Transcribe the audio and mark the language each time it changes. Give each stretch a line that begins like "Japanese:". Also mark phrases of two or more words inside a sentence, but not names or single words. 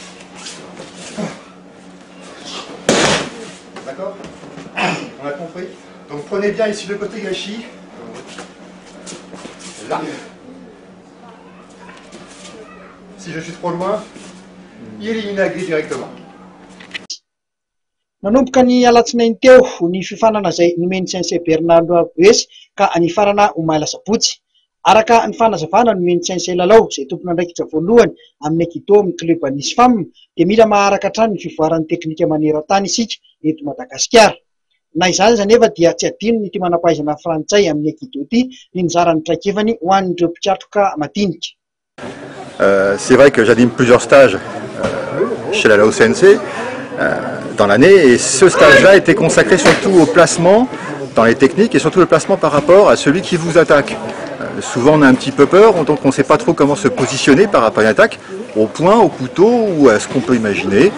French: D'accord? On a compris? Donc prenez bien ici le côté gâchis. Là. Si je suis trop loin, il élimine la grille directement.
Malagasy: Nanomboka ny alatsinainy teo ny fifanana izay nomeny sensei Bernard Labouesse ka anifarana ho maila sabotsy. Araka ny fanazavana nomeny sensei Lalao izay tompona andraikitra voalohany amin'ny Aikido amin'ny club Nisy Femme dia mila maharaka hatrany ny fivoaran'ny teknika maneran-tany isika eto Madagasikara. Na izany anefa dia tsy adino ny ity manampahaizana frantsay amin'ny Aikido ity ny nizaran'ny traikevany ho an'ireo mpiatroka madinika.
French: C'est vrai que j'anime plusieurs stages chez la Lao Sensei dans l'année et ce stage-là était consacré surtout au placement dans les techniques et surtout le placement par rapport à celui qui vous attaque. Souvent on a un petit peu peur, donc on ne sait pas trop comment se positionner par rapport à une attaque, au poing, au couteau ou à ce qu'on peut imaginer.